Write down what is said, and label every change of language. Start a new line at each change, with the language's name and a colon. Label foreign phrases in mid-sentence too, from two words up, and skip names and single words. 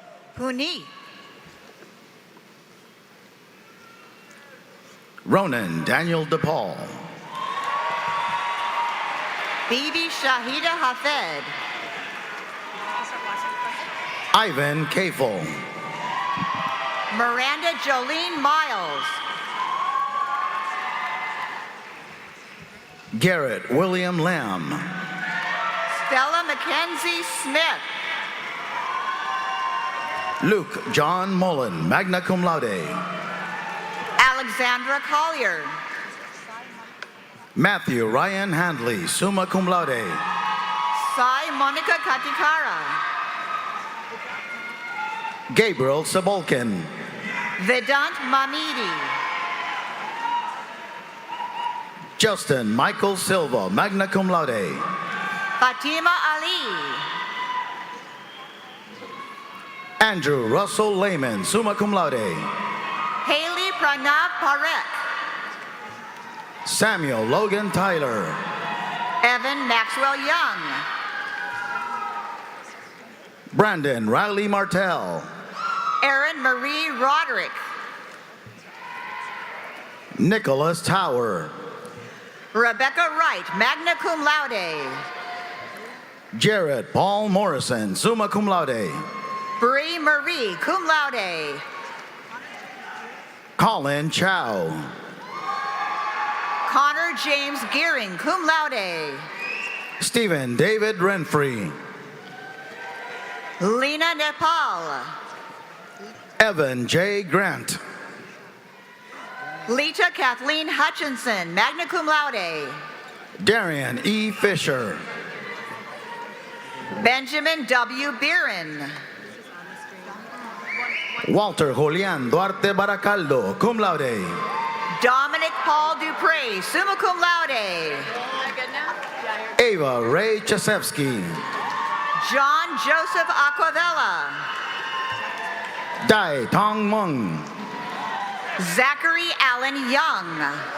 English: Puni. Ronan Daniel DePaul. Bibi Shahida Hafed. Ivan Kafel. Miranda Jolene Miles. Garrett William Lamb. Stella Mackenzie Smith. Luke John Mullen,
Latin: magna cum laude.
English: Alexandra Collier. Matthew Ryan Handley,
Latin: summa cum laude.
English: Sai Monica Katikara. Gabriel Sabolkin. Vedant Mamidi. Justin Michael Silva,
Latin: magna cum laude.
English: Fatima Ali. Andrew Russell Lehman,
Latin: summa cum laude.
English: Haley Pranav Parekh. Samuel Logan Tyler. Evan Maxwell Young. Brandon Riley Martell. Erin Marie Roderick. Nicholas Tower. Rebecca Wright,
Latin: magna cum laude.
English: Jared Paul Morrison,
Latin: summa cum laude.
English: Bree Marie,
Latin: cum laude.
English: Colin Chow. Connor James Gearing,
Latin: cum laude.
English: Stephen David Renfrey. Lena Nepal. Evan J. Grant. Lita Kathleen Hutchinson,
Latin: magna cum laude.
English: Darian E. Fisher. Benjamin W. Biren. Walter Julian Duarte Baracaldo,
Latin: cum laude.
English: Dominic Paul Dupre,
Latin: summa cum laude.
English: Ava Ray Chasevsky. John Joseph Aquavella. Dai Tong Mung. Zachary Allen Young.